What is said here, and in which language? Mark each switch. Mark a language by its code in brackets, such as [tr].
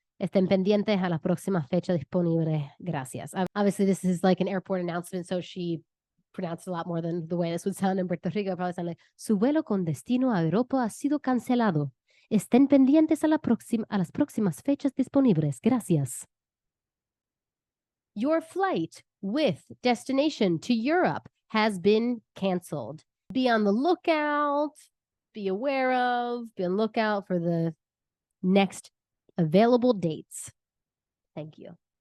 [es] Estén pendientes a la próxima fecha disponible. Gracias. [en] Obviously, this is like an airport announcement, so she pronounced a lot more than the way this would sound in Puerto Rico. It probably sound like, [es] su vuelo con destino a Europa ha sido cancelado. Estén pendientes a las próximas fechas disponibles. Gracias. [en] Your flight with destination to Europe has been canceled. Be on the lookout, be aware of, be on the lookout for the next available dates. Thank you.